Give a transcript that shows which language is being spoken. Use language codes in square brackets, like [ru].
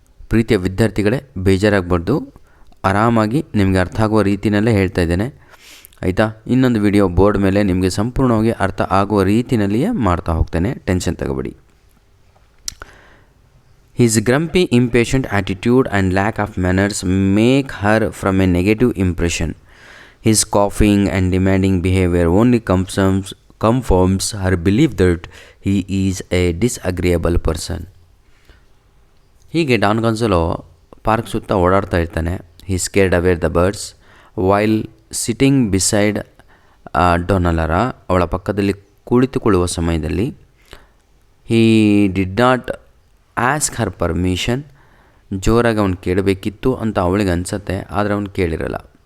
[kn] ಪ್ರೀತಿಯ ವಿದ್ಯಾರ್ಥಿಗಳೇ, ಬೇಜಾರಾಗಬಾರ್ದು, ಆರಾಮಾಗಿ ನಿಮಗೆ ಅರ್ಥ ಆಗುವ ರೀತಿಯಲ್ಲೇ ಹೇಳ್ತಾ ಇದ್ದೇನೆ ಆಯಿತಾ. ಇನ್ನೊಂದು ವಿಡಿಯೋ ಬೋರ್ಡ್ ಮೇಲೆ ನಿಮಗೆ ಸಂಪೂರ್ಣವಾಗಿ ಅರ್ಥ ಆಗುವ ರೀತಿಯಲ್ಲಿಯೇ ಮಾಡ್ತಾ ಹೋಗ್ತೇನೆ, tension ತಗೋಬೇಡಿ. [en] His grumpy, impatient attitude and lack of manners make her from a negative impression. His coughing and demanding behavior only confirms her belief that he is a disagreeable person. [kn] ಹೀಗೆ Don Gonzalo park ಸುತ್ತ ಓಡಾಡ್ತಾ ಇರ್ತಾನೆ. [en] he scared away the birds while sitting beside ಡೊನಲರಾ, [kn] ಅವಳ ಪಕ್ಕದಲ್ಲಿ ಕುಳಿತುಕೊಳ್ಳುವ ಸಮಯದಲ್ಲಿ. [en] he did not ask her permission, [kn] ಜೋರಾಗಿ ಅವ್ನು ಕೇಳಬೇಕಿತ್ತು ಅಂತ ಅವಳಿಗೆ ಅನಿಸತ್ತೆ, ಆದರೆ ಅವ್ನು ಕೇಳಿರಲ್ಲ.